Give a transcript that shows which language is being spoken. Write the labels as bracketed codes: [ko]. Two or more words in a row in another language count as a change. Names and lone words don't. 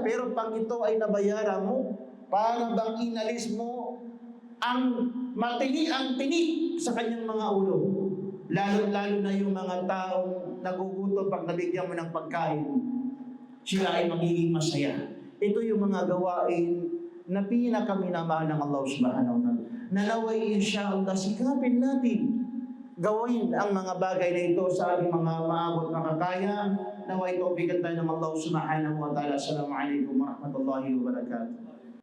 [tl] Pero pag ito ay nabayaran mo, para bang inalis mo ang tinik sa kanyang mga ulo. Lalo na yung mga taong nagugutom pag nabigyan mo ng pagkain, sila ay magiging masaya. Ito yung mga gawain na pinakaminamahal ng Allah [ar] سبحانه وتعالى. [tl] Nanaway insyaAllah, sikapin natin gawin ang mga bagay na ito sa ating mga maabot na kakaya. Naway ito, bigyan tayo ng Allah [ar] سبحانه وتعالى. السلام عليكم ورحمة الله وبركاته.